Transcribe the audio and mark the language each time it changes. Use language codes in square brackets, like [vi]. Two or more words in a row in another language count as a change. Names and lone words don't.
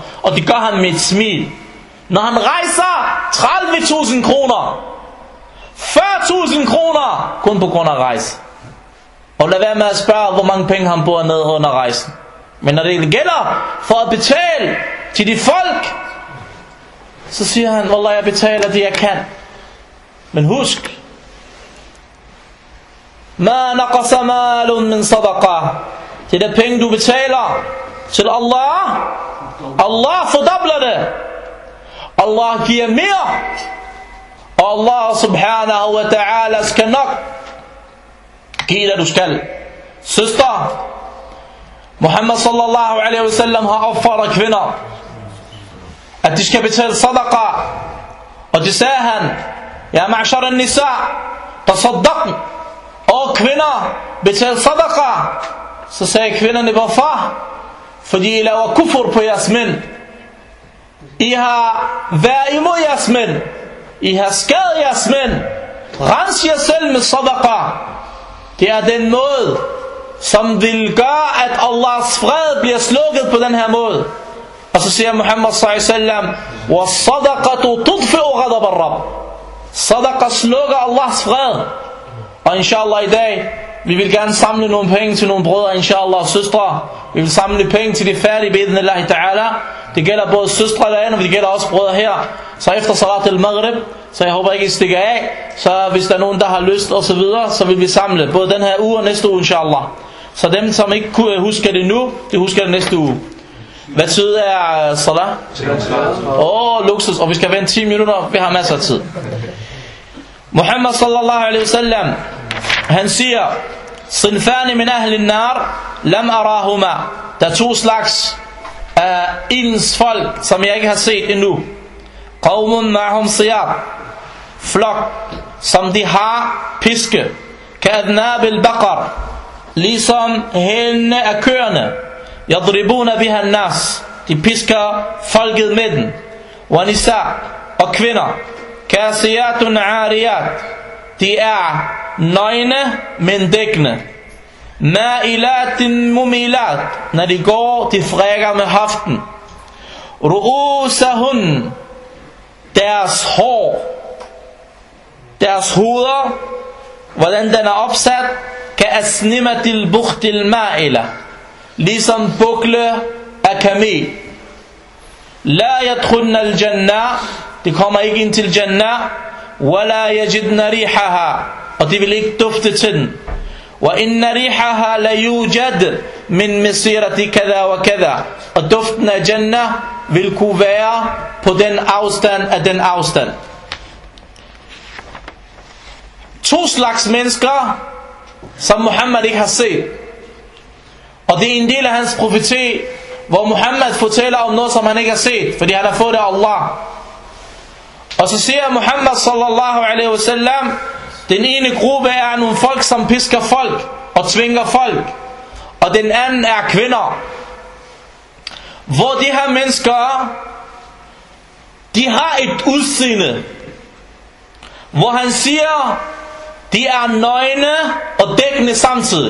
[da] Og det gør han med et smil. Når han rejser 30.000 kroner, 40.000 kroner, kun på grund af rejse. Og lad være med at spørge, hvor mange penge han bruger ned under rejsen. Men når det gælder for at betale til de folk, så siger han, wallah, jeg betaler det jeg kan. Men husk, [ar] ما نقص مال من صدقة. [da] Det er penge du betaler til Allah. Allah fordobler det. Allah giver mere. Og Allah [ar] سبحانه وتعالى [da] skal nok give det du skal. Søster, Muhammad [ar] صلى الله عليه وسلم [da] har opfordret kvinder, at de skal betale sadaqa. Og det sagde han, [ar] يا معشر النساء تصدقن. [da] Og kvinder, betal sadaqa. Så sagde kvinderne, hvorfor? Fordi I laver kufur på jeres mænd. I har været imod jeres mænd. I har skadet jeres mænd. Rens jer selv med sadaqa. Det er den måde, som vil gøre, at Allahs fred bliver slukket på den her måde. Og så siger Muhammad [ar] صلى الله عليه وسلم, وَالصَّدَقَةُ تُطْفِئُ غَضَبَ الرَّبِّ. [da] Sadaqa slukker Allahs fred. Og inshallah i dag, vi vil gerne samle nogle penge til nogle brødre, inshallah, og søstre. Vi vil samle penge til de færdige, [ar] بإذن الله تعالى. [da] Det gælder både søstre derinde, og det gælder også brødre her. Så efter [ar] صلاة المغرب, [da] så jeg håber ikke I stikker af. Så hvis der er nogen, der har lyst og så videre, så vil vi samle både den her uge og næste uge, inshallah. Så dem, som ikke husker det nu, de husker det næste uge. Hvad tid er salat? Luksus, og vi skal vente 10 minutter, vi har masser af tid. [ar] Muhammad صلى الله عليه وسلم, [da] han siger, [ar] صنفان من أهل النار لم أرهما. [da] Der er 2 slags af ildens folk, som jeg ikke har set endnu. [ar] قوم معهم سياط, [da] flok, som de har piske. [ar] كأذناب البقر, [da] ligesom hælene af køerne. [ar] يضربون بها الناس, [da] de pisker folket med den. [ar] ونساء, [da] og kvinder. [ar] كاسيات عاريات, [da] de er nøgne, men dækkende. [ar] مائلات مميلات, [da] når de går, de frækker med hoften. Ru'usahun, deres hår, deres hoveder, hvordan den er opsat, [ar] كأسنمة البخت المائلة, [da] ligesom bukle af kamel. [ar] لا يدخلن الجنة, [da] de kommer ikke ind til Jannah. [ar] ولا يجدن ريحها, [da] og de vil ikke dufte til den. [ar] وإن ريحها ليوجد من مسيرة كذا وكذا, [da] og duften af Jannah vil kunne være på den afstand af den afstand. 2 slags mennesker, som Muhammad ikke har set. Og det er en del af hans profeti, hvor Muhammad fortæller om noget, som han ikke har set, fordi han har fået det af Allah. Og så siger Muhammad [ar] صلى الله عليه وسلم, [da] den ene gruppe er nogle folk, som pisker folk og tvinger folk, og den anden er kvinder. Hvor de her mennesker, de har et udseende, hvor han siger, de er nøgne og dækkende samtidig.